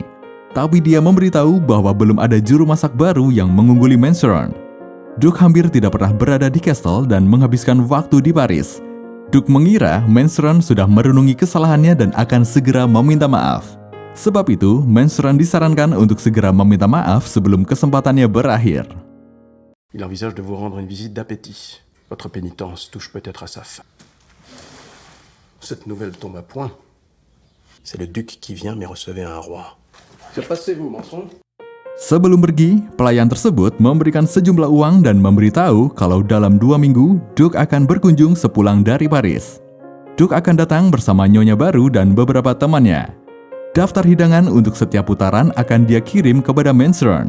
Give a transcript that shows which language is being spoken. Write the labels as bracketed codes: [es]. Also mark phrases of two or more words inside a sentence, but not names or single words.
[id] Tapi dia memberitahu bahwa belum ada juru masak baru yang mengungguli Mansuran. Duke hampir tidak pernah berada di Castle dan menghabiskan waktu di Paris. Duke mengira Mansuran sudah merenungi kesalahannya dan akan segera meminta maaf. Sebab itu, Mansuran disarankan untuk segera meminta maaf sebelum kesempatannya berakhir. [fr] Il envisage de vous rendre une visite d'appétit. Votre pénitence touche peut-être à sa fin. Cette nouvelle tombe à point. C'est le duc qui vient, mais recevez un roi. Que passez-vous, mensonge? [id] Sebelum pergi, pelayan tersebut memberikan sejumlah uang dan memberitahu kalau dalam 2 minggu, Duke akan berkunjung sepulang dari Paris. Duke akan datang bersama nyonya baru dan beberapa temannya. Daftar hidangan untuk setiap putaran akan dia kirim kepada Mansuran.